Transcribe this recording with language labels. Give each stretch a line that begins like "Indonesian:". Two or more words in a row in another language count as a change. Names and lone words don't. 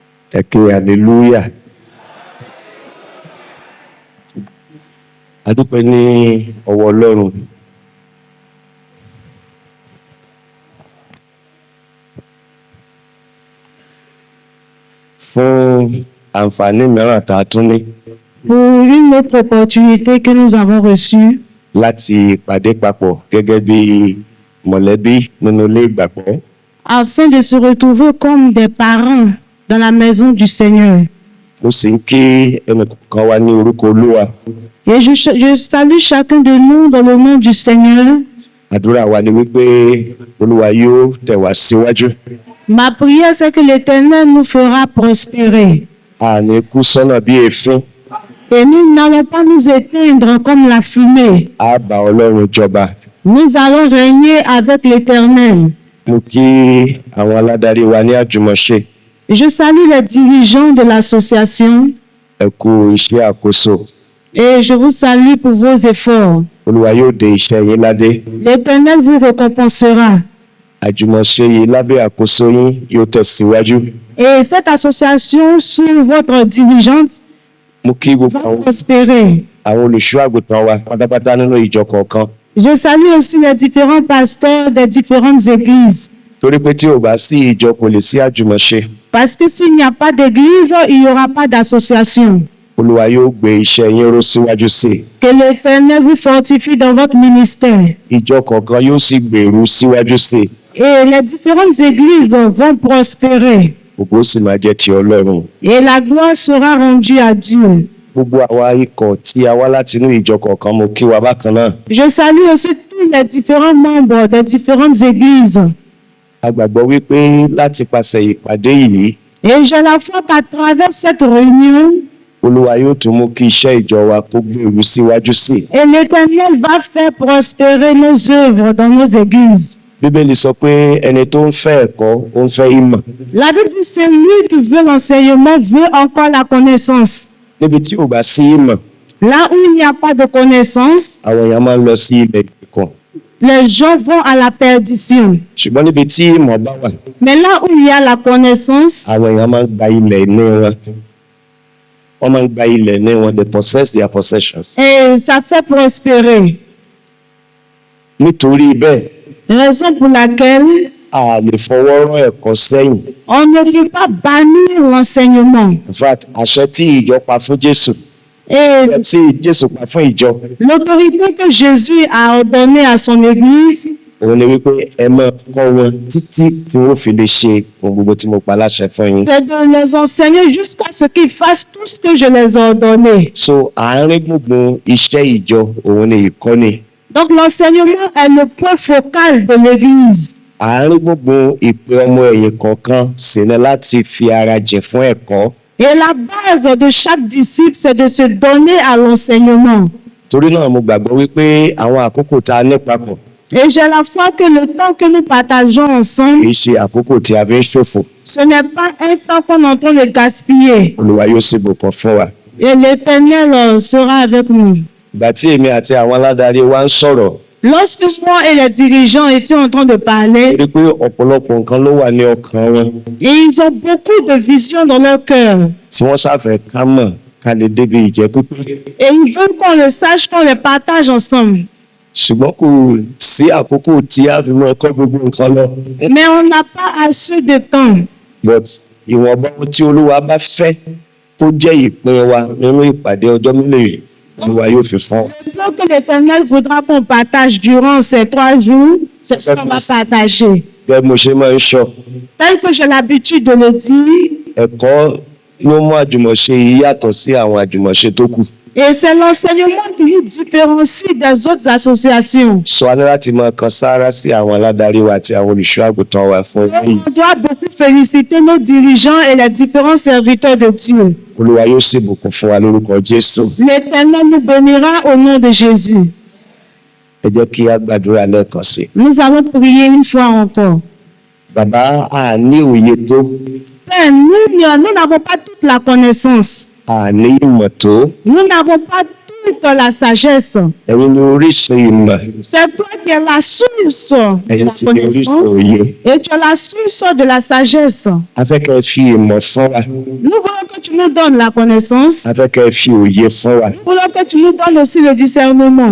Yoruba: Ẹ ké hallelujah. A dúpẹ́ ní ọwọ́ Ọlọ́run. Fún àǹfààní mìíràn tá a tún ní
French: Pour une autre opportunité que nous avons reçue
Yoruba: láti pàdé papọ̀ gẹ́gẹ́ bí mọ̀lẹ́bí nínú ilé ìgbàgbọ́.
French: afin de se retrouver comme des parents dans la maison du Seigneur.
Yoruba: Mo sì ń kí ẹnìkọ̀ọ̀kan wa ní orúkọ Olúwa.
French: Et je salue chacun de nous dans le nom du Seigneur.
Yoruba: Àdúrà wa ni wípé Olúwa yóò tẹ̀ wá síwájú.
French: Ma prière, c'est que l'Éternel nous fera prospérer.
Yoruba: A ní kú sọ́nà bí èéfín.
French: Et nous n'allons pas nous éteindre comme la fumée.
Yoruba: A bá Ọlọ́run jọba.
French: Nous allons régner avec l'Éternel.
Yoruba: Mo kí àwọn aládarí wa ní àjùmọ̀ṣe.
French: Je salue les dirigeants de l'association
Yoruba: Ẹ kú iṣẹ́ àkóso.
French: et je vous salue pour vos efforts.
Yoruba: Olúwa yóò dé iṣẹ́ yín ládé.
French: L'Éternel vous récompensera.
Yoruba: Àjùmọ̀ṣe yìí lábẹ́ àkóso yín yóò tẹ̀síwájú.
French: Et cette association, sous votre dirigeante,
Yoruba: Mo kí gbogbo va àwọn
French: prospérer.
Yoruba: olùṣọ́ àgùntàn wa pátápátá nínú ìjọ kọ̀ọ̀kan.
French: Je salue aussi les différents pasteurs des différentes églises.
Yoruba: Torí pé tí ò bá sí ìjọ kò lè sí àjùmọ̀ṣe.
French: Parce que s'il n'y a pas d'église, il n'y aura pas d'association.
Yoruba: Olúwa yóò gbé iṣẹ́ yín ró síwájú sí i.
French: Que l'Éternel vous fortifie dans votre ministère.
Yoruba: Ìjọ kọ̀ọ̀kan yóò sì gbèrú síwájú sí i.
French: Et les différentes églises vont prospérer.
Yoruba: Ògo sì máa jẹ́ ti Ọlọ́run.
French: Et la gloire sera rendue à Dieu.
Yoruba: Gbogbo àwa ikọ̀ tí a wá láti inú ìjọ kọ̀ọ̀kan mo kí wa bákan náà.
French: Je salue aussi tous les différents membres des différentes églises.
Yoruba: A gbàgbọ́ wípé láti pàṣẹ ìpàdé yìí,
French: Et j'ai la foi qu'à travers cette réunion,
Yoruba: Olúwa yóò tún mú kí iṣẹ́ ìjọ wa kó gbèrú síwájú sí i.
French: et l'Éternel va faire prospérer nos œuvres dans nos églises.
Yoruba: Bíbélì sọ pé ẹni tó ń fẹ́ ẹ̀kọ́ ó ń fẹ́ ìmọ̀.
French: La Bible dit celui qui veut l'enseignement veut encore la connaissance.
Yoruba: Níbi tí ò bá sí ìmọ̀,
French: Là où il n'y a pas de connaissance,
Yoruba: àwọn èèyàn máa ń lọ sí ilẹ̀ ìkọ̀.
French: les gens vont à la perdition.
Yoruba: Ṣùgbọ́n níbi tí ìmọ̀ bá wà,
French: Mais là où il y a la connaissance,
Yoruba: àwọn èèyàn máa ń gba ilẹ̀ ní wọn. Wọ́n máa ń gba ilẹ̀ ní wọn,
English: they possess their possessions.
French: et ça fait prospérer.
Yoruba: Nítorí bẹ́ẹ̀,
French: Raison pour laquelle
Yoruba: a lè fọwọ́ rán ẹ̀kọ́ sẹ́yìn.
French: on ne peut pas bannir l'enseignement.
English: In fact,
Yoruba: àṣẹ tí ìjọ pa fún Jésù, Et tí Jésù pa fún ìjọ,
French: l'autorité que Jésus a ordonnée à son Église,
Yoruba: òun ni wípé ẹ máa kọ́ wọn títí tí wọ́n fi lè ṣe ohun gbogbo tí mo pa láṣẹ fún yín.
French: c'est de les enseigner jusqu'à ce qu'ils fassent tout ce que je les ai ordonné.
Yoruba: So àárín gbùngbùn iṣẹ́ ìjọ òun ni ìkọ́ni.
French: Donc l'enseignement est le point focal de l'Église.
Yoruba: Àárín gbùngbùn ìpè ọmọ ẹ̀yìn kọ̀ọ̀kan sì ni láti fi ara jìn fún ẹ̀kọ́.
French: Et la base de chaque disciple, c'est de se donner à l'enseignement.
Yoruba: Torí náà mo gbàgbọ́ wípé àwọn àkókò tá a ní papọ̀
French: Et j'ai la foi que le temps que nous partageons ensemble,
Yoruba: kìí ṣe àkókò tí a fi ń ṣòfò.
French: ce n'est pas un temps qu'on est en train de gaspiller.
Yoruba: Olúwa yóò sì bùkún fún wa.
French: Et l'Éternel sera avec nous.
Yoruba: Ìgbà tí èmi àti àwọn aládarí wa ń sọ̀rọ̀,
French: Lorsque moi et les dirigeants étions en train de parler,
Yoruba: rí pé ọ̀pọ̀lọpọ̀ nǹkan ló wà ní ọkàn wọn
French: et ils ont beaucoup de visions dans leur cœur.
Yoruba: tí wọ́n ṣàfẹ́ ká mọ̀ ká lè débi ìjẹ́ pípé.
French: Et ils veulent qu'on le sache, qu'on le partage ensemble.
Yoruba: Ṣùgbọ́n kò sí àkókò tí a fi mọ ẹ̀kọ́ gbogbo nǹkan lọ.
French: Mais on n'a pas assez de temps.
Yoruba: But ìwọ̀nba ohun tí Olúwa bá fẹ́ kó jẹ́ ìpín wa nínú ìpàdé ọjọ́ mélòó yìí, Olúwa yóò fi fún wa.
French: Le plan que l'Éternel voudra qu'on partage durant ces 3 jours, c'est ce qu'on va partager.
Yoruba: Gẹ́gẹ́ bí mo ṣe máa ń sọ,
French: Tel que j'ai l'habitude de le dire,
Yoruba: ẹ̀kọ́ ló mú àjùmọ̀ṣe yìí yàtọ̀ sí àwọn àjùmọ̀ṣe tó kù.
French: et c'est l'enseignement qui nous différencie des autres associations.
Yoruba: Sọ wa ní láti máa kan sáárá sí àwọn aládarí wa àti àwọn olùṣọ́ àgùntàn wa fún èyí.
French: On doit beaucoup féliciter nos dirigeants et les différents serviteurs de Dieu.
Yoruba: Olúwa yóò sì bùkún fún wa lórúkọ Jésù.
French: L'Éternel nous bénira au nom de Jésus.
Yoruba: Ẹ jẹ́ kí a gbàdúrà lẹ́ẹ̀kan sí.
French: Nous allons prier une fois encore.
Yoruba: Bàbá, a ní òye tó,
French: Père, nous n'avons pas toute la connaissance.
Yoruba: a ní ìmọ̀ tó,
French: Nous n'avons pas toute de la sagesse.
Yoruba: ẹ̀yin ni orísun ìmọ̀,
French: C'est toi qui es la source de
Yoruba: ẹ̀yin la sì ni orísun connaissance òye.
French: et tu es la source de la sagesse.
Yoruba: A fẹ́ kẹ́ ẹ fi ìmọ̀ fún wa,
French: Nous voulons que tu nous donnes la connaissance.
Yoruba: a fẹ́ kẹ́ ẹ fi òye fún wa.
French: Nous voulons que tu nous donnes aussi le discernement.